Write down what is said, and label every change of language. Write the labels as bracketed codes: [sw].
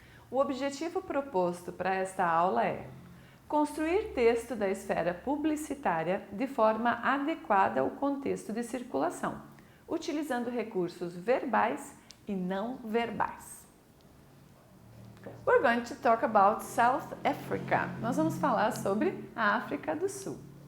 [pt] O objetivo proposto para esta aula é construir texto da esfera publicitária de forma adequada ao contexto de circulação, utilizando recursos verbais e não verbais. [en] We're going to talk about South Africa. [pt] Nós vamos falar sobre a África do Sul.